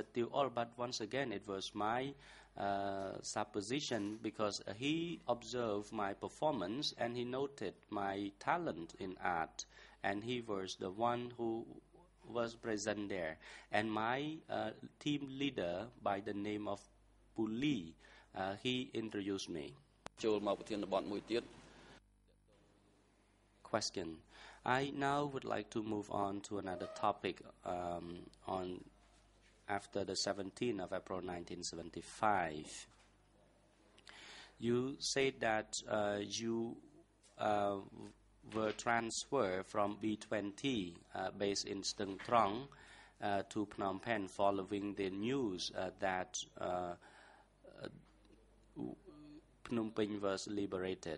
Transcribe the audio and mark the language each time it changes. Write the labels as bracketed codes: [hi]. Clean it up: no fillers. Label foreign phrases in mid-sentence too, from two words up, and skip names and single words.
[en] Tiêu Ol, but once again it was my supposition, because he observed my performance and he noted my talent in art, and he was the one who was present there. And my team leader by the name of Puli, he introduced me. [km] ចូលមកប្រធានបទមួយទៀត [en] Question. I now would like to move on to another topic on after the 17th of April 1975. You said that you were transferred from B20 based in Stung Trong to Phnom Penh following the news that Phnom Penh was liberated.